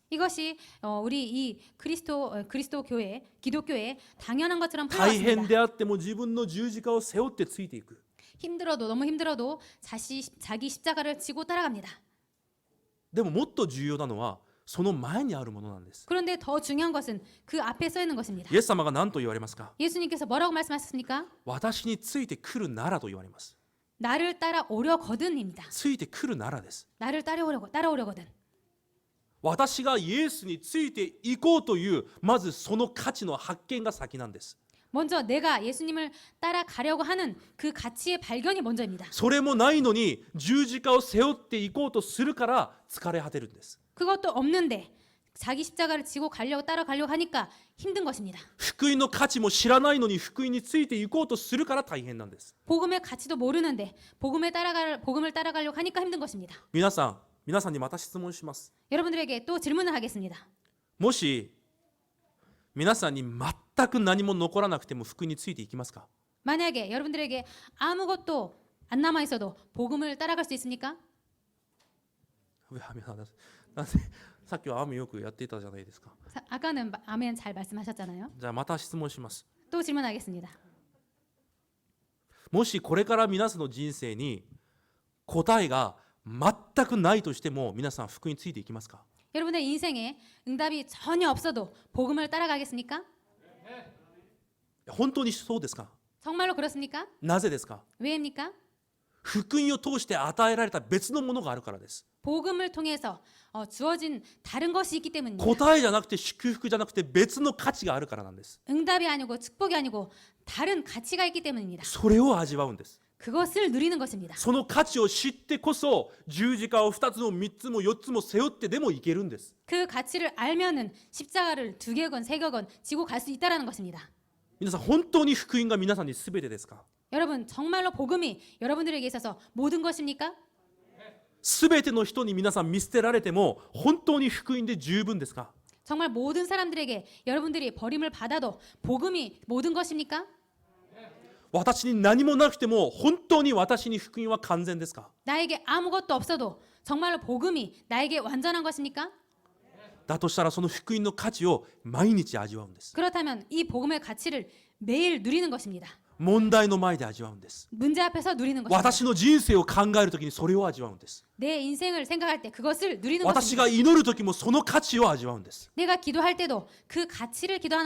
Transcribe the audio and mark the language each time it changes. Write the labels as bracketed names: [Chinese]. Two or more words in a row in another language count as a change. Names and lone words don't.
[Korean] 이것이 우리 이 그리스도 교회, 기독교에 당연한 것처럼 [Japanese] 大変 [Korean] 흘러왔습니다. [Japanese] であっても自分の十字架を背負ってついていく。 [Korean] 너무 힘들어도 자기 십자가를 지고 따라갑니다. [Japanese] でももっと重要なのはその前にあるものなんです。 [Korean] 그런데 더 중요한 것은 그 앞에 써 있는 것입니다. [Japanese] イエス様が何と言われますか？ [Korean] 예수님께서 뭐라고 말씀하셨습니까? [Japanese] 私についてくるならと言われます。 [Korean] 나를 따라오려거든입니다. [Japanese] ついてくるならです。 [Korean] 나를 따라오려거든. [Japanese] 私がイエスについていこうというまずその価値の発見が先なんです。 [Korean] 먼저 내가 예수님을 따라가려고 하는 그 가치의 발견이 먼저입니다. [Japanese] それもないのに十字架を背負っていこうとするから疲れ果てるんです。 [Korean] 그것도 없는데 자기 십자가를 지고 따라가려고 하니까 힘든 것입니다. [Japanese] 福音の価値も知らないのに福音についていこうとするから大変なんです。 [Korean] 복음의 가치도 모르는데 복음을 따라가려고 하니까 힘든 것입니다. [Japanese] 皆さんにまた質問します。 [Korean] 여러분들에게 또 질문을 하겠습니다. [Japanese] もし皆さんに全く何も残らなくても福音についていきますか？ [Korean] 만약에 여러분들에게 아무것도 안 남아 있어도 복음을 따라갈 수 있습니까? [Japanese] なんでさっきは雨よくやっていたじゃないですか。 [Korean] 아까는 아멘 잘 말씀하셨잖아요. [Japanese] じゃあまた質問します。 [Korean] 또 질문하겠습니다. [Japanese] もしこれから皆さんの人生に答えが全くないとしても皆さん福音についていきますか？ [Korean] 여러분의 인생에 응답이 전혀 없어도 복음을 따라가겠습니까? [Japanese] 本当にそうですか？ [Korean] 정말로 그렇습니까? [Japanese] なぜですか？ [Korean] 왜입니까? [Japanese] 福音を通して与えられた別のものがあるからです。 [Korean] 복음을 통해서 주어진 다른 것이 있기 때문입니다. [Japanese] 答えじゃなくて祝福じゃなくて別の価値があるからなんです。 [Korean] 응답이 아니고 축복이 아니고 다른 가치가 있기 때문입니다. [Japanese] それを味わうんです。 [Korean] 그것을 누리는 것입니다. [Japanese] その価値を知ってこそ十字架を2つも3つも4つも背負ってでもいけるんです。 [Korean] 그 가치를 알면은 십자가를 2개건 3개건 지고 갈 수 있다라는 것입니다. [Japanese] 皆さん本当に福音が皆さんに全てですか？ [Korean] 여러분 정말로 복음이 여러분들에게 있어서 모든 것입니까? [Japanese] 全ての人に皆さん見捨てられても本当に福音で十分ですか？ [Korean] 정말 모든 사람들에게 여러분들이 버림을 받아도 복음이 모든 것입니까? [Japanese] 私に何もなくても本当に私に福音は完全ですか？ [Korean] 나에게 아무것도 없어도 정말로 복음이 나에게 완전한 것입니까? [Japanese] だとしたらその福音の価値を毎日味わうんです。 [Korean] 그렇다면 이 복음의 가치를 매일 누리는 것입니다. [Japanese] 問題の前で味わうんです。 [Korean] 문제 앞에서 누리는 것입니다. [Japanese] 私の人生を考えるときにそれを味わうんです。 [Korean] 내 인생을 생각할 때 그것을 누리는 [Japanese] 私 [Korean] 것입니다. [Japanese] が祈るときもその価値を味わうんです。 [Korean] 내가 기도할 때도 그 가치를 기도하는